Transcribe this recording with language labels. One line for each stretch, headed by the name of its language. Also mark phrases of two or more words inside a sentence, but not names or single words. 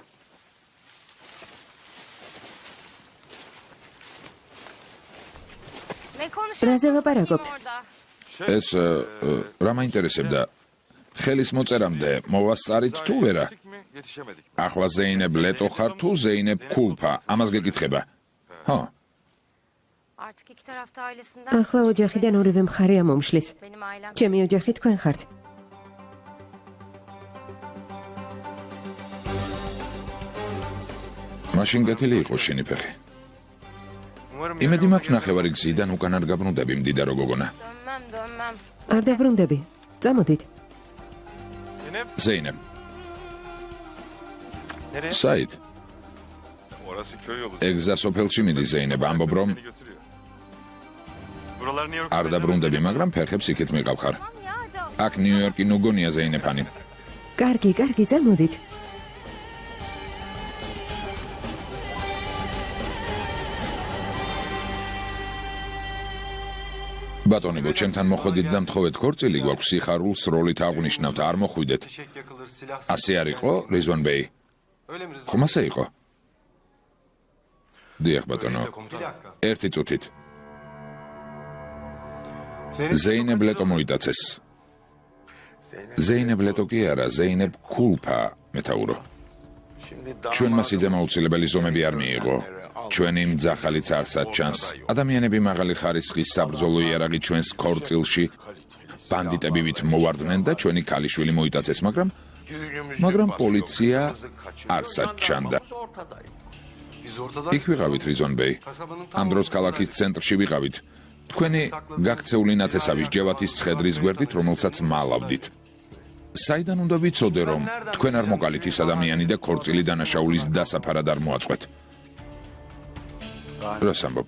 Georgian: რაზე ლაპარაკობთ? ეს რა მაინტერესებდა? ხელის მოწერამდე მოვასწარით თუ ვერა?
Turkish: Yetişemedik.
Georgian: ახლა ზეინებ ლეტო ხარ თუ ზეინებ ქულფა? ამას გეკითხება. ხო,
Turkish: Artık iki tarafta ailesinden
Georgian: ახლა ოჯახიდან ორივე მხარეა მომშლის.
Turkish: benim ailem
Georgian: ჩემი ოჯახი თქვენ ხართ. მაშინ გათილი იყო შენი ფეხი. იმედი მაქვს ნახევარი გზიდან უკან არ გაბრუნდები, მდიდარო გოგონა.
Turkish: dönmem.
Georgian: არ დაბრუნდები. წამოდით. ზეინებ,
Turkish: Nereye?
Georgian: საით,
Turkish: Orası köy yolu.
Georgian: ეგზა სოფელში მიდი ზეინებ, ამბობ რომ
Turkish: Seni götürüyor. Buralar New York.
Georgian: არ დაბრუნდები, მაგრამ ფეხებს იქით მიყავ ხარ.
Turkish: Ya da
Georgian: აქ ნიუ-იორკი ნუ გონია ზეინეფანი. კარგი, წამოდით. ბატონებო, ჩემთან მოხვედით და მთხოვეთ ქორწილი გვაქვს, სიხარულს როლით აღვნიშნავთ, არ მოხვიდეთ.
Turkish: Fişek yakılır, silah
Georgian: ასე არ იყო, რიზვან ბეი?
Turkish: Öyle mi Rıza?
Georgian: ხომ ასე იყო? დიახ, ბატონო.
Turkish: Bir dakika.
Georgian: ერთი წუთით. Zeynep ზეინებ ლეტო მოიტაცეს. ზეინებ ლეტო კი არა, ზეინებ ქულფა, მეთაურო. ჩვენმა სიძემ აუცილებელი ზომები არ მიიღო. ჩვენი მძახალიც არსად ჩანს. ადამიანები მაღალი ხარისხის საბრძოლო იარაღი ჩვენს ქორწილში ბანდიტებივით მოვარდნენ და ჩვენი ქალიშვილი მოიტაცეს, მაგრამ პოლიცია არსად ჩანდა.
Turkish: biz ortada
Georgian: იქ ვიყავით, რიზონ ბეი. ამ დროს ქალაქის ცენტრში ვიყავით. თქვენი გაქცეული ნათესავის ჯევათის ცხედრის გვერდით, რომელსაც მალავდით. საიდან უნდა ვიცოდე, რომ თქვენ არ მოკალით ის ადამიანი და ქორწილი დანაშაულის დასაფარად არ მოაწყვეთ? რას ამბობ?